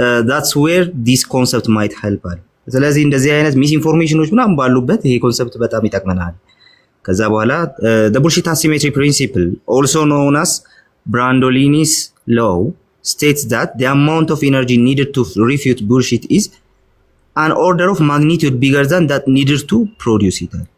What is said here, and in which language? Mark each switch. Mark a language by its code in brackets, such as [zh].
[en] That's where this concept might help. [am] ስለዚህ እንደዚህ አይነት ሚስኢንፎርሜሽኖች ምናምን ባሉበት ይሄ ኮንሰፕት በጣም ይጠቅመናል። ከዛ በኋላ [en] the bullshit asymmetry principle also known as Brandolini's law states that the amount of energy needed to refute bullshit is an order of magnitude bigger than that needed to produce it.